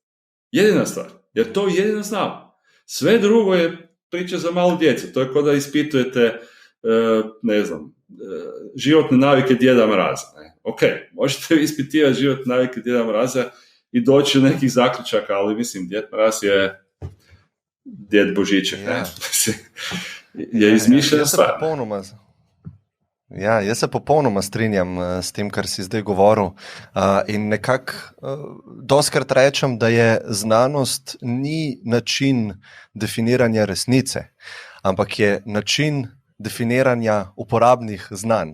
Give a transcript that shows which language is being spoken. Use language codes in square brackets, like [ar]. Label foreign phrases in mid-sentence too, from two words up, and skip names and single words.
[hr] Jedina stvar, jer to jedino znamo. Sve drugo je priča za malu djecu. To je kao da ispitujete, životne navike Djeda Mraza. Ok, možete ispitivati životne navike Djeda Mraza i doći do nekih zaključaka, ali mislim, Djed Mraz je Djed Božićek. Je izmišljena stvar. [sl] Jaz se popolnoma strinjam s tem, kar si zdaj govoril, in nekako dostikrat rečem, da je znanost ni način definiranja resnice, ampak je način definiranja uporabnih znanj.